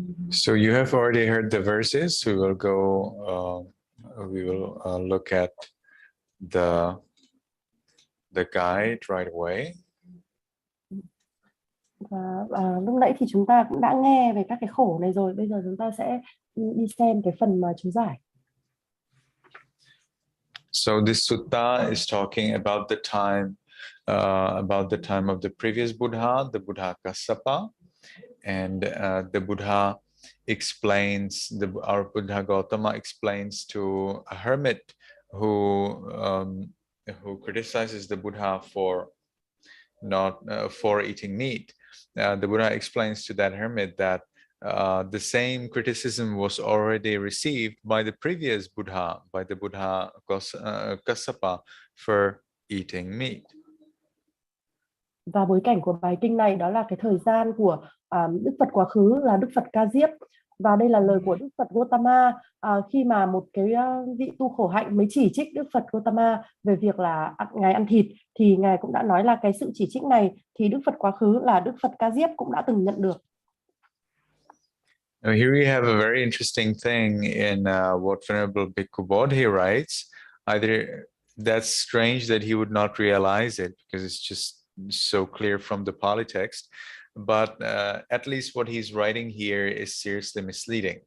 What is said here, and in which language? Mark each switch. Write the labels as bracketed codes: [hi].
[en] So you have already heard the verses. We will look at the guide right away. [vi] Lúc nãy thì chúng ta cũng đã nghe về các cái khổ này rồi. Bây giờ chúng ta sẽ đi xem cái phần mà chú giải. [en] So this sutta is talking about the time of the previous Buddha, the Buddha Kassapa, and the Buddha explains, our Buddha Gotama explains to a hermit who criticizes the Buddha for eating meat. The Buddha explains to that hermit that the same criticism was already received by the previous Buddha, by the Buddha Kassapa, for eating meat. [vi] Và bối cảnh của bài kinh này đó là cái thời gian của Đức Phật quá khứ là Đức Phật Ca Diếp. Và đây là lời của Đức Phật Gotama khi mà một cái vị tu khổ hạnh mới chỉ trích Đức Phật Gotama về việc là Ngài ăn thịt, thì Ngài cũng đã nói là cái sự chỉ trích này thì Đức Phật quá khứ là Đức Phật Ca Diếp cũng đã từng nhận được. [en] Now here we have a very interesting thing in what Venerable Bhikkhu Bodhi writes. Either That's strange that he would not realize it, because it's just so clear from the Pali text. But at least what he's writing here is seriously misleading.